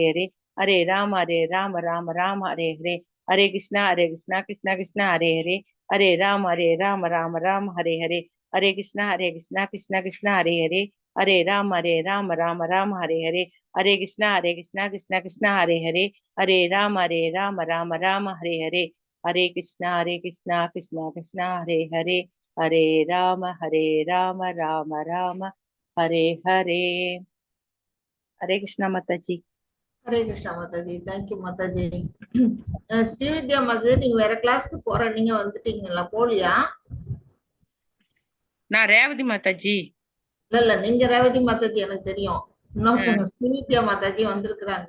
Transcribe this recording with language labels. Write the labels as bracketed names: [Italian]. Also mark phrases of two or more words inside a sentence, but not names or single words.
[Sanskrit] राम कृष्णा राम कृष्णा कृष्णा हरे कृष्णा हरे राम राम हरे हरे हरे कृष्णा माता जी [Tamil] ஹரே கிருஷ்ணா மாதாஜி. தேங்க்யூ மாதாஜி. ஸ்ரீவித்யா மாதாஜி, நீங்க வேற கிளாஸ்க்கு போற நீங்க வந்துட்டீங்களா? போலியா? நான் ரேவதி மாதாஜி. இல்ல நீங்க ரேவதி மாதாஜி எனக்கு தெரியும். இன்னொருத்தங்க ஸ்ரீவித்யா மாதாஜி வந்திருக்கிறாங்க.